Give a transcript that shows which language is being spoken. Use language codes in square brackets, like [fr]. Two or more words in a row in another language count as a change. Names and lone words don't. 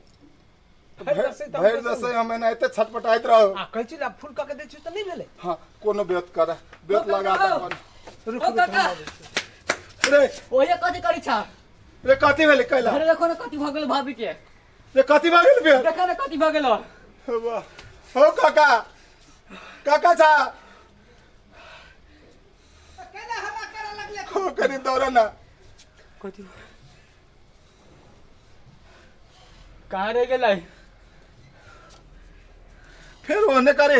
[mai] भर दसे हम एनाते छटपटाइत रहो आ कहै छी फूल क के दै छी तो नहीं भेले हां कोनो बेत कर बेत लगा दे रुक रे ओहे कथी करी छ रे कथी भेले कैला अरे देखो ना कथी भ गेल भाभी के रे कथी भ गेल बे देखा ना कथी भ गेल हो काका काका जा केना हल्ला करे लगले हो करी दौड़ा ना कथी कहाँ रह गेलै फिर ओने करे है